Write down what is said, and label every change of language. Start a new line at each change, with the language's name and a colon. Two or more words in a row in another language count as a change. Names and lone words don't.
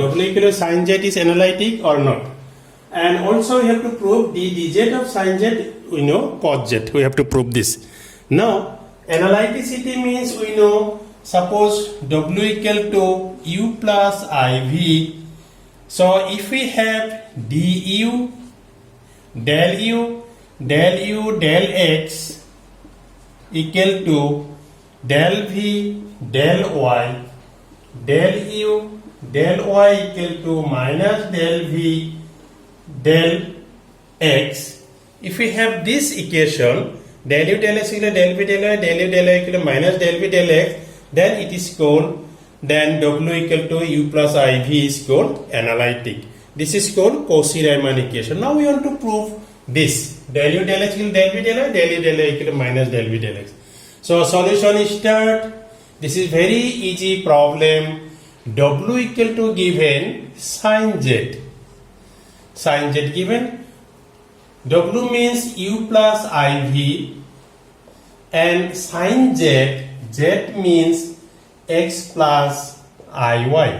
English: W equal to sin z is analytic or not. And also we have to prove d dz of sin z, we know cos z. We have to prove this. Now, analyticity means we know, suppose w equal to u plus iv. So if we have du, del u, del x equal to del v, del y, del u, del y equal to minus del v, del x. If we have this equation, del u del x equal to del v del y, del u del y equal to minus del v del x, then it is called, then w equal to u plus iv is called analytic. This is called Cauchy-Riemann equation. Now we want to prove this. Del u del x equal to del v del y, del u del y equal to minus del v del x. So solution is start. This is very easy problem. W equal to given sin z. Sin z given. W means u plus iv and sin z, z means x plus iy.